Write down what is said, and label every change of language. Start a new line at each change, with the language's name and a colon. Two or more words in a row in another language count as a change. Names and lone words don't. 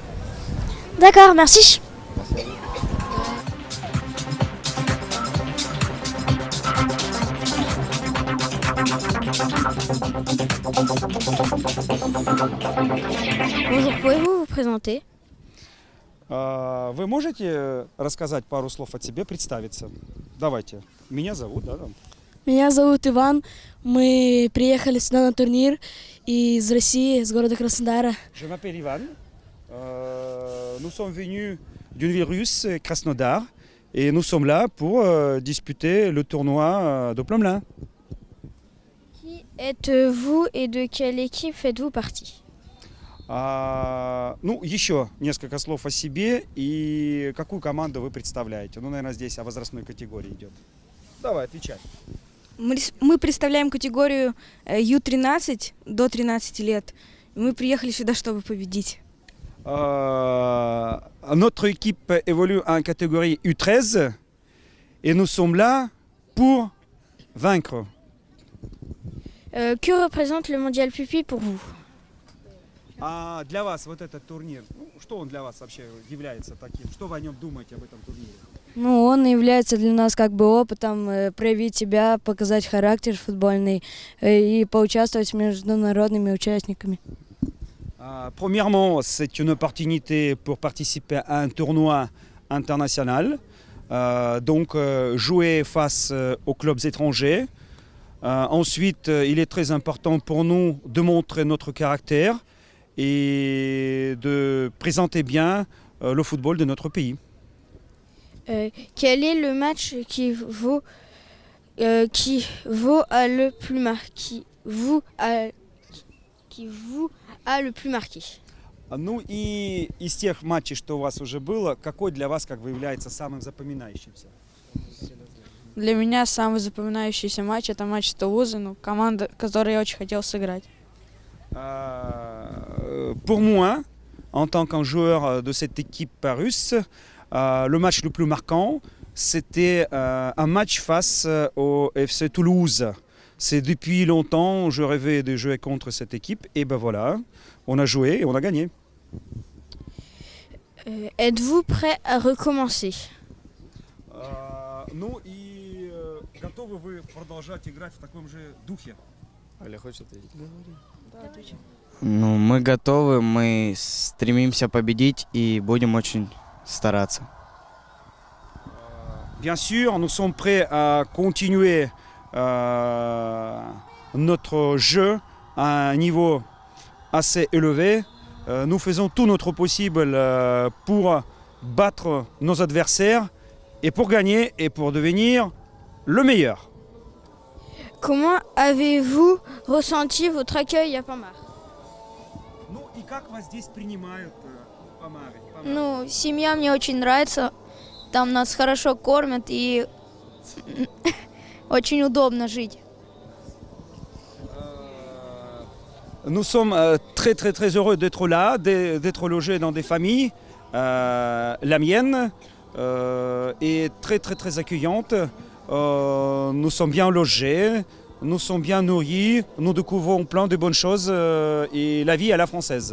French: D'accord, merci. Bonjour, pouvez-vous vous présenter?
Russian: Вы можете рассказать пару слов о себе, представиться? Давайте. Меня зовут, да? Меня зовут Иван. Мы приехали сюда на турнир из России, с города Краснодара.
French: Je m'appelle Ivan. Nous sommes venus d'une ville russe, Krasnodar, et nous sommes là pour disputer le tournoi de Pomelin. Qui êtes-vous et de quelle équipe faites-vous partie?
Russian: Еще несколько слов о себе и какую команду вы представляете. Наверное, здесь о возрастной категории идет. Давай, отвечай. Мы представляем категорию Ю-13 до 13 лет. Мы приехали сюда, чтобы победить.
French: Notre équipe évolue en catégorie U13 et nous sommes là pour vaincre. Que représente le mondial Pupi pour vous?
Russian: Для вас вот этот турнир, что он для вас вообще является таким? Что вы о нем думаете об этом турнире? Ну, он является для нас как бы опытом проявить себя, показать характер футбольный и поучаствовать с международными участниками.
French: Premièrement, c'est une opportunité pour participer à un tournoi international, donc jouer face aux clubs étrangers. Ensuite, il est très important pour nous de montrer notre caractère et de présenter bien le football de notre pays. Quel est le match qui vous a le plus marqué?
Russian: Ну и из тех матчей, что у вас уже было, какой для вас как бы является самым запоминающимся? Для меня самый запоминающийся матч — это матч с Тулузой, команда, которой я очень хотел сыграть.
French: Pour moi, en tant qu'un joueur de cette équipe russe, le match le plus marquant, c'était un match face au FC Toulouse. C'est depuis longtemps, je rêvais de jouer contre cette équipe, et ben voilà, on a joué et on a gagné. Êtes-vous prêt à recommencer?
Russian: Ну и готовы вы продолжать играть в таком же духе? Ну, мы готовы, мы стремимся победить и будем очень стараться.
French: Bien sûr, nous sommes prêts à continuer notre jeu à un niveau assez élevé. Nous faisons tout notre possible pour battre nos adversaires et pour gagner et pour devenir le meilleur. Comment avez-vous ressenti votre accueil à Pamar?
Russian: Ну и как вас здесь принимают в Памаре? Ну, семья мне очень нравится. Там нас хорошо кормят и очень удобно жить.
French: Nous sommes très très très heureux d'être là, d'être logés dans des familles. La mienne est très très très accueillante. Nous sommes bien logés, nous sommes bien nourris, nous découvrons plein de bonnes choses et la vie à la française.